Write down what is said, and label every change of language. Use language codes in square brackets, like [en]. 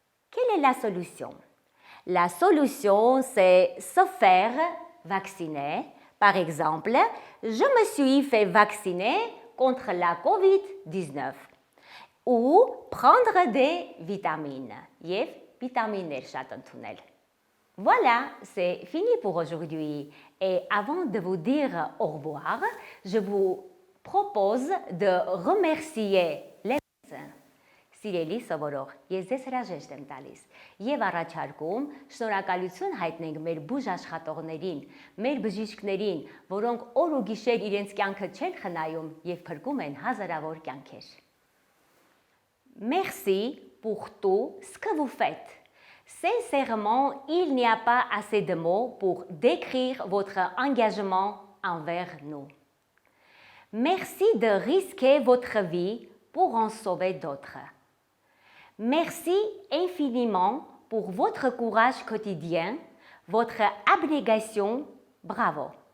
[fr] Quelle est la solution? La solution, c'est se faire vacciner. Par exemple, je me suis fait vacciner contre la COVID-19 ou prendre des vitamines. [hy] Եվ վիտամիններ շատ ընդունել. [fr] Voilà, c'est fini pour aujourd'hui. Et avant de vous dire au revoir, je vous propose de remercier les [hy] Սիրելի սովորող, ես ձեզ հրաժեշտ եմ տալիս եւ առաջարկում շնորհակալություն հայտնենք մեր բուժ աշխատողներին, մեր բժիշկներին, որոնք օր ու գիշեր իրենց կյանքը չեն խնայում եւ փրկում են հազարավոր կյանքեր։ [fr] Merci pour tout ce que vous faites. Sincèrement, il n'y a pas assez de mots pour décrire votre engagement envers nous. Merci de risquer votre vie pour en sauver d'autres. Merci infiniment pour votre courage quotidien, votre abnégation, bravo.